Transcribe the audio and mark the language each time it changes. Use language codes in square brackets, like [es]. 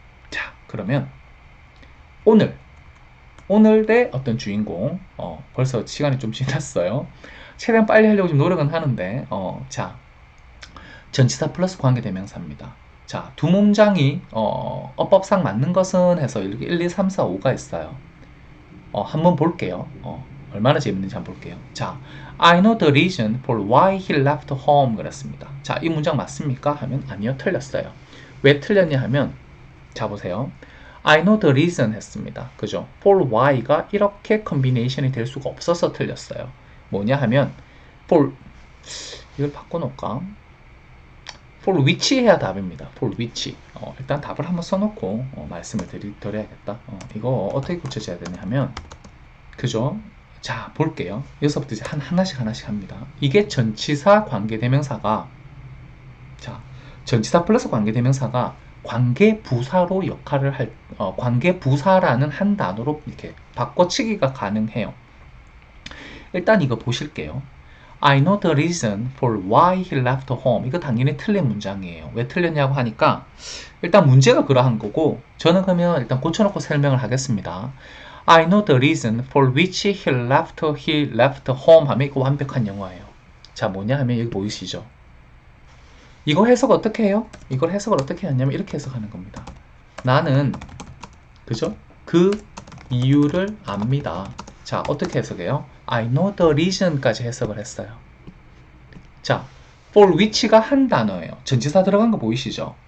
[ko] 자, 그러면 오늘의 어떤 주인공 벌써 시간이 좀 지났어요. 최대한 빨리 하려고 좀 노력은 하는데 자, 전치사 플러스 관계대명사입니다. 자, 두 문장이 어법상 맞는 것은 해서 이렇게 1, 2, 3, 4, 5가 있어요. 한번 볼게요. 얼마나 재밌는지 한번 볼게요. 자, [en] I know the reason for why he left home [ko] 그랬습니다. 자, 이 문장 맞습니까? 하면 아니요, 틀렸어요. 왜 틀렸냐 하면 자, 보세요. [en] I know the reason [ko] 했습니다. 그죠? for why가 이렇게 컨비네이션이 될 수가 없어서 틀렸어요. 뭐냐 하면 for 이걸 바꿔놓을까? for which 해야 답입니다. [en] for which. [ko] 일단 답을 한번 써놓고 말씀을 드려야겠다. 이거 어떻게 고쳐져야 되냐 하면 그죠? 자, 볼게요. 여기서부터 이제 하나씩 합니다. 이게 전치사 관계대명사가 자, 전치사 플러스 관계대명사가 관계부사로 역할을 관계부사라는 한 단어로 이렇게 바꿔치기가 가능해요. 일단 이거 보실게요. [en] I know the reason for why he left home. [ko] 이거 당연히 틀린 문장이에요. 왜 틀렸냐고 하니까 일단 문제가 그러한 거고 저는 그러면 일단 고쳐놓고 설명을 하겠습니다. [en] I know the reason for which he left home [ko] 하면 이거 완벽한 영어예요. 자, 뭐냐 하면 여기 보이시죠? 이거 해석 어떻게 해요? 이걸 해석을 어떻게 하냐면 이렇게 해석하는 겁니다. 나는 그죠? 그 이유를 압니다. 자, 어떻게 해석해요? [en] I know the reason까지 [ko] 해석을 했어요. 자, for which가 한 단어예요. 전치사 들어간 거 보이시죠?